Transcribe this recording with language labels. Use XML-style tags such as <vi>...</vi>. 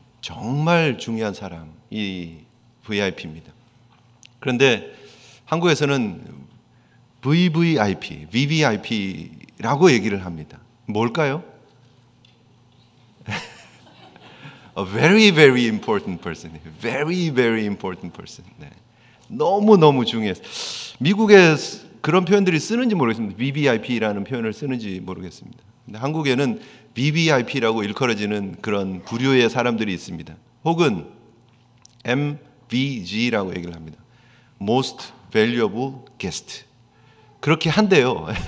<ko>정말 중요한 사람이 VIP입니다. 그런데 한국에서는 VVIP, VVIP라고 얘기를 합니다. 뭘까요?</ko> <en>A very, very important person. Very, very important person.</en> <ko>네. 너무너무 중요해서. 미국에 그런 표현들이 쓰는지 모르겠습니다. VVIP라는 표현을 쓰는지 모르겠습니다. 근데 한국에는 VVIP라고 일컬어지는 그런 부류의 사람들이 있습니다. 혹은 MVG라고 얘기를 합니다.</ko> <en>Most Valuable Guest.</en> <ko>그렇게 한대요.</ko>